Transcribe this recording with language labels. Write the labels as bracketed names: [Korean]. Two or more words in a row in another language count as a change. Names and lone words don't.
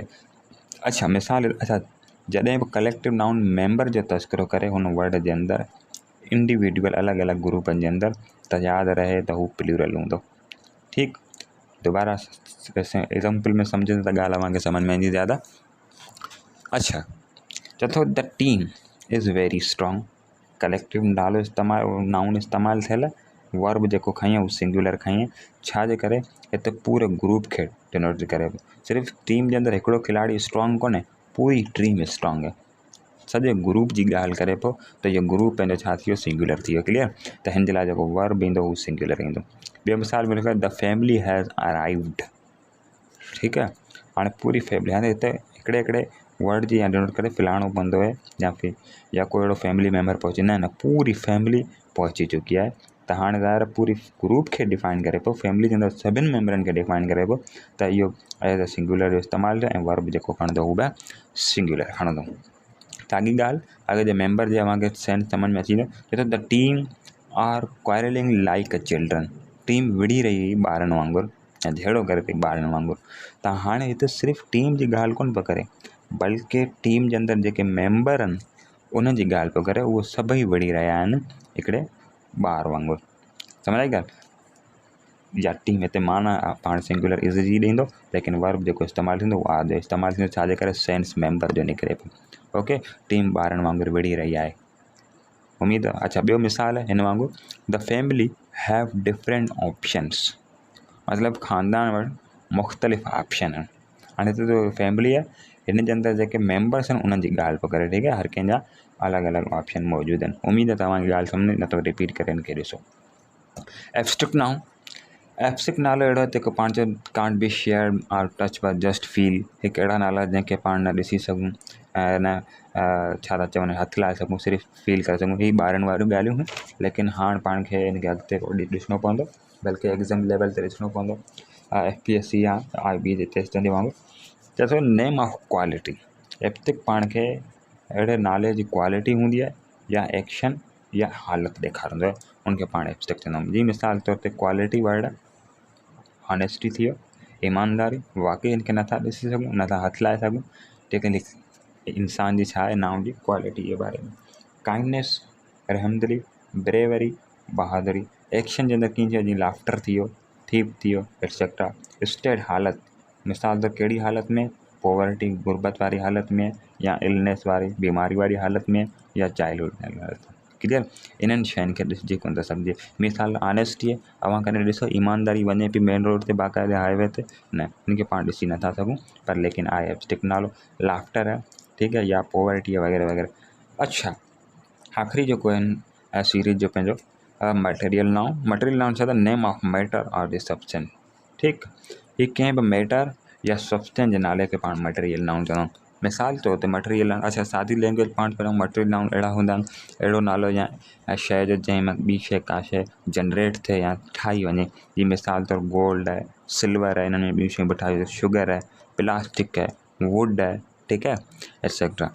[Sindhi] अच्छा, मिसाल, अच्छा जॾहिं बि [English] collective noun [Sindhi] मेंबर जो तस्करो करे हुन वर्ड जे अंदरि इंडिविजुअल अलॻि अलॻि ग्रुपनि जे अंदरि, त यादि रहे त हू प्लूरल हूंदो, ठीकु। दोबारा एग्ज़ाम्पल में सम्झनि त ॻाल्हि अव्हांखे सम्झ में ईंदी ज़्यादा। अच्छा, चथो [English] the team is very strong, [Sindhi] कलेक्टिव नालो इस्तेमालु नाउन इस्तेमालु थियल, वर्ब जेको खईं उहो सिंगुलर खईं, छाजे करे? हिते पूरे ग्रुप खे डिनोट करे। सिर्फ़ु टीम जे अंदरि हिकिड़ो खिलाड़ी स्ट्रॉन्ग कोन्हे, पूरी टीम स्ट्रॉन्ग आहे, सॼे ग्रुप जी ॻाल्हि करे पियो, त इहो ग्रुप पंहिंजो छा थी वियो, सिंगुलर थी वियो, क्लियर। त हिन जे लाइ जेको वर्ब ईंदो उहो सिंगुलर ईंदो। ॿियो मिसाल में लिखो [English] the family has arrived, [Sindhi] ठीकु आहे। हाणे पूरी फैमिली, हाणे हिते हिकिड़े हिकिड़े वर्ड जी या डिनोट करे फिलाणो पवंदो आहे या कोई अहिड़ो फैमिली मेंबर पहुची, न पूरी फैमिली पहुची चुकी आहे। त हाणे ज़ाहिर पूरी ग्रुप खे डिफाइन करे पियो, फैमिली जे अंदरि सभिनि मेंबरनि खे डिफाइन करे पियो, त इहो [English] as a singular [Sindhi] जो इस्तेमालु थियो ऐं वर्ब जेको खणंदो उहो बि सिंगुलर खणंदो। साॻी ॻाल्हि अगरि जे मेंबर जे अव्हांखे सेंस सम्झ में अची वञे, छो त [English] the team are quarrelling like a children, [Sindhi] टीम विढ़ी रही हुई ॿारनि वांगुरु ऐं झेड़ो करे पई ॿारनि वांगुरु। त हाणे हिते सिर्फ़ु टीम जी ॻाल्हि कोन पियो करे, बल्कि टीम जे अंदरि जेके मेंबर आहिनि उन जी ॻाल्हि पियो करे, उहे सभई विढ़ी रहिया आहिनि हिकिड़े ॿार वांगुरु। सम्झ आई ॻाल्हि? या टीम हिते माना पाण [English] singular is [Sindhi] जी ॾींदो, लेकिन वर्ब जेको इस्तेमालु थींदो उहो आर जो इस्तेमालु थींदो, छाजे करे? सेंस मेंबर जो निकिरे पियो। ओके, टीम ॿारनि वांगुरु विढ़ी रही आहे, उमेद आहे। अच्छा, ॿियो मिसाल आहे हिन वांगुरु [English] the family have different options, [Sindhi] मतिलबु ख़ानदान वटि मुख़्तलिफ़ ऑप्शन आहिनि। हाणे हिते जो फैमिली आहे हिन जे अंदरि जेके मेंबर्स आहिनि उन्हनि जी ॻाल्हि पियो करे, ठीकु आहे। हर कंहिंजा अलॻि अलॻि ऑप्शन मौजूदु आहिनि। उमेद आहे तव्हांजी ॻाल्हि सम्झ, न त रिपीट करे हिनखे ॾिसो। [English] abstract noun, [Sindhi] एब्स्ट्रैक्ट नालो अहिड़ो हिते को पाण चयो [English] can't be share or touch but just feel, [Sindhi] हिकु अहिड़ा नाला जंहिंखे पाण न ॾिसी सघूं ऐं न छा था चवनि हथु लाए सघूं, सिर्फ़ु फील करे सघूं। हीअ ॿारनि वारियूं ॻाल्हियूं हुयूं, लेकिन हाणे पाण खे हिनखे अॻिते ॾिसणो पवंदो, बल्कि एग्ज़ाम लेवल ते ॾिसणो पवंदो, FPSC या IB जे टेस्टनि जे वांगुरु। चएसो [English] name of quality, [Sindhi] एब्स्ट्रैक्ट पाण खे अहिड़े नाले जी क्वालिटी हूंदी आहे या एक्शन या हालत ॾेखारींदो आहे उनखे पाण एब्स्ट्रैक्ट चवंदा आहियूं। जी मिसाल तौर ते क्वालिटी वर्ड आहे, ऑनेस्टी थी वियो, ईमानदारी, वाकई इनखे नथा ॾिसी सघूं, नथा हथु लाए सघूं, लेकिन इंसान जी छा आहे नाउन जी क्वालिटी जे बारे में। काइंडनेस, रहमदिली, ब्रेवरी, बहादुरी, एक्शन जे अंदरि कीअं चयो जीअं लाफ्टर थी वियो, थीप थी वियो, एक्सेट्रा। स्टेट हालत, मिसाल त कहिड़ी हालत में, पॉवर्टी गुरबत वारी हालत में, या इलनेस वारी बीमारी वारी हालत में, या चाइल्डहुड हालत में। क्लियर, इन्हनि शयुनि खे ॾिसिजे कोन था सघिजे। मिसाल ऑनेस्टी आहे, अवां कॾहिं ॾिसो ईमानदारी वञे पई मेन रोड ते बाक़ाइदा हाईवे ते, न इनखे पाण ॾिसी नथा सघूं, पर लेकिन आहे एब्स्ट्रैक्ट नालो। लाफ्टर आहे, ठीकु आहे, या पॉवर्टी आहे वग़ैरह वग़ैरह। अच्छा, आख़िरी जेको आहिनि सीरीज़ जो पंहिंजो [English] material noun. material noun [Sindhi] छा त [English] name of matter or the substance. [Sindhi] ठीकु, हीअ कंहिं बि मैटर या सब्सटेंस जे नाले खे पाण [English] material noun [Sindhi] चवंदा आहियूं। मिसाल तौर ते मटेरियल, अच्छा सादी लैंग्वेज पाण पहिरियों [English] material noun [Sindhi] अहिड़ा हूंदा आहिनि, अहिड़ो नालो या शइ जो जंहिं में ॿी शइ का शइ जनरेट थिए या ठाही वञे। जी मिसाल तौर गोल्ड आहे, सिल्वर आहे, इन्हनि में ॿियूं शयूं बि ठाही, शुगर आहे, प्लास्टिक आहे, वुड आहे, ठीकु आहे, एक्सेट्रा।